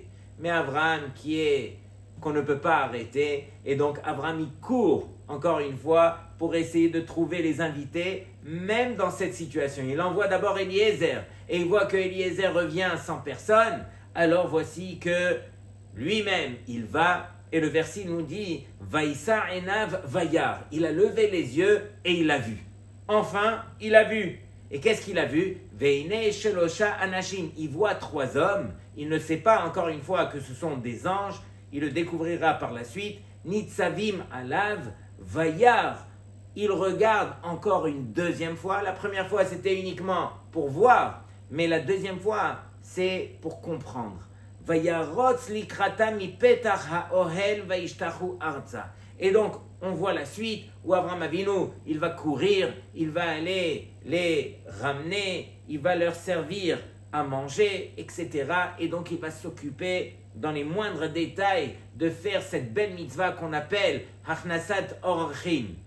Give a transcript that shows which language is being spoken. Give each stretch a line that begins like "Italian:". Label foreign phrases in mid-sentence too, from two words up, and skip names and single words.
French: Mais Abraham qu'on ne peut pas arrêter, et donc Abraham il court encore une fois pour essayer de trouver les invités, même dans cette situation. Il envoie d'abord Eliezer, et il voit que Eliezer revient sans personne, alors voici que lui-même il va, et le verset nous dit
Hebrew: וישא עיניו וירא,
French: il a levé les yeux et il a vu. Enfin, il a vu. Et qu'est-ce qu'il a vu?
Hebrew: והנה שלשה אנשים.
French: Il voit 3 hommes. Il ne sait pas encore une fois que ce sont des anges. Il le découvrira par la suite.
Hebrew: נצבים עליו וירא.
French: Il regarde encore une 2e fois. La première fois, c'était uniquement pour voir. Mais la 2e fois, c'est pour comprendre.
Hebrew: וירץ לקראתם מ פתח האהל וישתחו ארצה.
French: Et donc, on voit la suite où Avraham Avinu, il va courir, il va aller les ramener, il va leur servir à manger, etc. Et donc, il va s'occuper dans les moindres détails de faire cette belle mitzvah qu'on appelle
Hebrew: הכנסת אורחים.